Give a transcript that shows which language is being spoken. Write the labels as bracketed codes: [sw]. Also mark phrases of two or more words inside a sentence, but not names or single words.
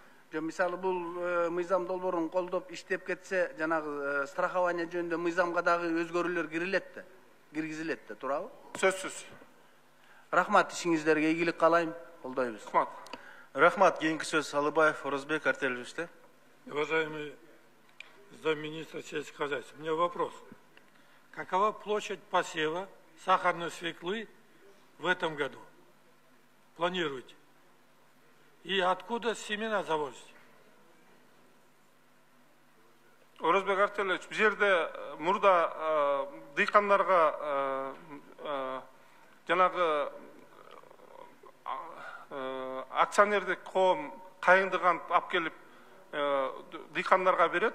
[ky] Мисалы бул мыйзам долбоорун колдоп иштеп кетсе, жанагы страхование жөнүндө мыйзамга дагы өзгөрүүлөр киргизилет да, туурабы? Сөзсүз. Рахмат, ишиңиздерге ийгилик каалайм, колдойбуз. Рахмат. Рахмат, кийинки сөз Алыбаев Орозбек Артелевичте. [ru] Уважаемый замминистра сельского хозяйства, у меня вопрос. Какова площадь посева сахарной свеклы в этом году? Планируете? И откуда семена завозите? [ky] Орозбек Артелевич, бул жерде мурда дыйкандарга жанагы акционердик коом кайындыган алып келип дыйкандарга берет.